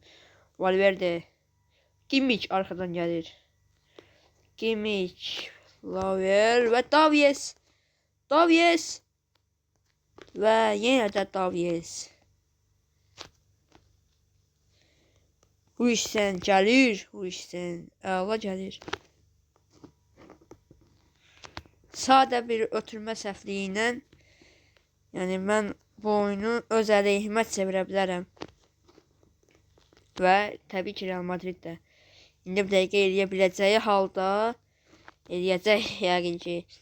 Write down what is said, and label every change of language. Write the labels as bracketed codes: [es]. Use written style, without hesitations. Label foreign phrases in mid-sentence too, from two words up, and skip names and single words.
[tr] Valverde. Kimmich arkadan gelir. Kimmich. Lauer ve Davies. Davies. Ve yine de Davies. Huijsen gelir. Huijsen. Əla gelir. [az] Sadə bir ötürmə səhvliyi ilə yəni mən bu oyunu öz əleyhimə çevirə bilərəm. Və təbii ki Real Madrid də indi bir dəqiqə eləyə biləcəyi halda eləyəcək yəqin ki.